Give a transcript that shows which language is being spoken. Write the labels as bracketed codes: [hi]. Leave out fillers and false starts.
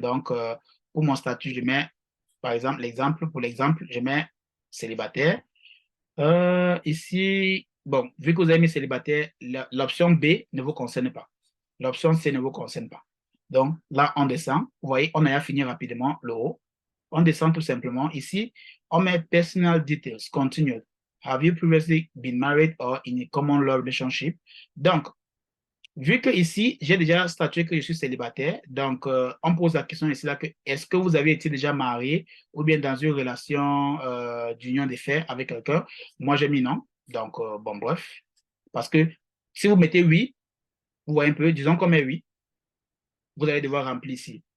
[fr] Donc, pour mon statut, je mets, par exemple, pour l'exemple, je mets célibataire. Ici, bon, vu que vous avez mis célibataire, l'option B ne vous concerne pas. L'option C ne vous concerne pas. Donc, là, on descend. Vous voyez, on a fini rapidement le haut. On descend tout simplement. Ici, on met [en] personal details, continue. Have you previously been married or in a common law relationship? [fr] Donc, vu que ici, j'ai déjà statué que je suis célibataire, donc on pose la question ici là que est-ce que vous avez été déjà marié ou bien dans une relation d'union des faits avec quelqu'un? Moi, j'ai mis non. Donc, bon, bref. Parce que si vous mettez oui, vous voyez un peu, disons qu'on met oui, vous allez devoir remplir ici.